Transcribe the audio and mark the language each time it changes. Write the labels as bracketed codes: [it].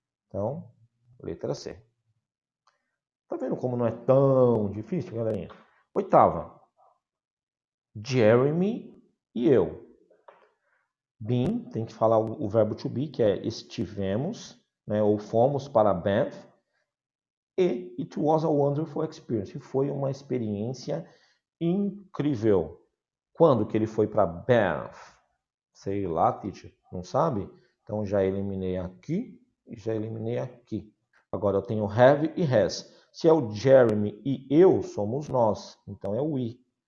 [pt] Então, letra C. Tá vendo como não é tão difícil, galerinha? Oitava. Jeremy e eu. Been, tem que falar o verbo to be, que é estivemos, né, ou fomos para Banff. [en] E it was a wonderful experience. [pt] Foi uma experiência incrível. Quando que ele foi para Banff? Sei lá, teacher. Não sabe? Então já eliminei aqui e já eliminei aqui. Agora eu tenho have e has. Se é o Jeremy e eu, somos nós. Então é o we.